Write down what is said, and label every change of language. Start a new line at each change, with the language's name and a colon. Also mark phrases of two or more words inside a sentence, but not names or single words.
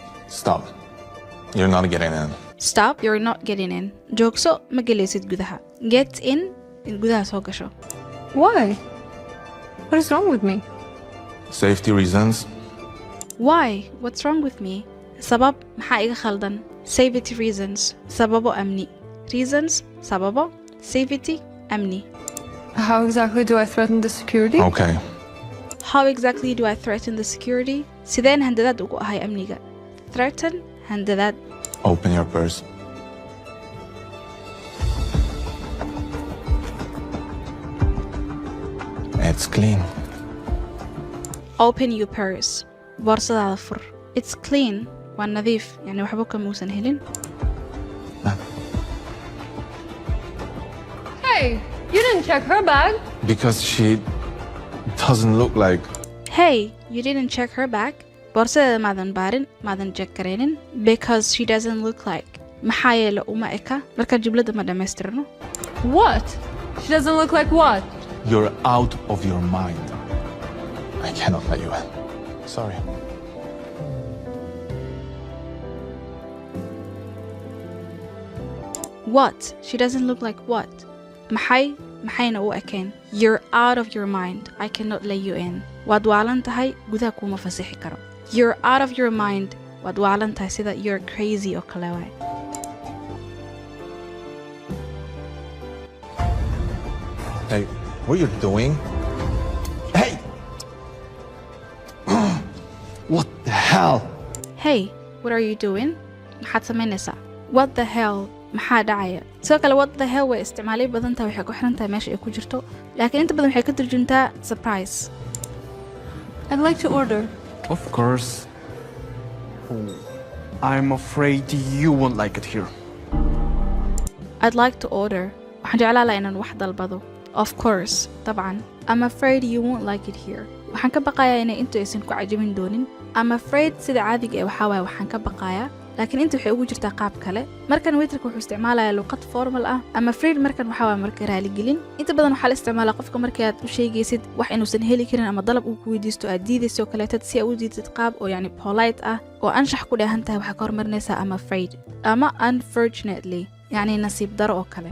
English: Stop. You're not getting in. Stop, you're not getting in.
Somali: Joogso, ma gelaysid gudaha.
English: Get in
Somali: gudaha soo gasho.
English: Why? What is wrong with me? Safety reasons. Why? What's wrong with me?
Somali: Sabab maxaa iga khaldan?
English: Safety reasons.
Somali: Sababo amni.
English: Reasons, sababo. Safety, amni. How exactly do I threaten the security? Okay. How exactly do I threaten the security?
Somali: Sideen handadaad ugu ahay amniga.
English: Threaten, handadaad. Open your purse. It's clean. Open your purse.
Somali: Boorsadaada fur.
English: It's clean.
Somali: Waa nadiif. Yani waxba kamuusan helin.
English: Hey, you didn't check her bag. Because she doesn't look like... Hey, you didn't check her bag?
Somali: Boorsadeeda maadan baarin, maadan check karaynin.
English: Because she doesn't look like.
Somali: Maxaa yeele uma eka? Marka jumlada ma dhamaystirno.
English: What? She doesn't look like what? You're out of your mind. I cannot let you in. Sorry. What? She doesn't look like what?
Somali: maxayna u ekeen.
English: You're out of your mind. I cannot let you in.
Somali: Waad waalan tahay, gudaha kuma fasixi karo.
English: You're out of your mind.
Somali: Waad waalan tahay sida
English: you're crazy
Somali: oo kale waay.
English: Hey, what are you doing? Hey! What the hell? Hey, what are you doing?
Somali: Maxaad samaynaysaa?
English: What the hell?
Somali: maxaa dhacaya? sidoo kale
English: what the hell
Somali: way isticmaalay badan tahay waxay ku xiran tahay meesha ay ku jirto laakiin inta badan waxay ka turjuntaa surprise.
English: I'd like to order. Of course. Oh, I'm afraid you won't like it here. I'd like to order.
Somali: waxaan jeclaan lahaa inaan wax dalbado.
English: Of course, طبعا. I'm afraid you won't like it here.
Somali: waxaan ka baqayaa inay intu aysan ku cajabin doonin.
English: I'm afraid
Somali: sida caadiga ee waxaa waaye waxaan ka baqayaa laakiin inta waxay ugu jirtaa qaab kale markan waiterka wuxuu isticmaalayaa luqad formal ah ama afraid markan waxaa waa marka raali gelin inta badan waxaa la isticmaalaa qofka markii aad u sheegaysid wax inuusan heli karin ama dalab uu ku weydiisto aad diidayso kaleetad si aad u diidsid qaab oo yani polite ah oo anshax ku dheehan tahay waxaa ka hormarinaysaa ama afraid ama unfortunately yani nasiib daro oo kale.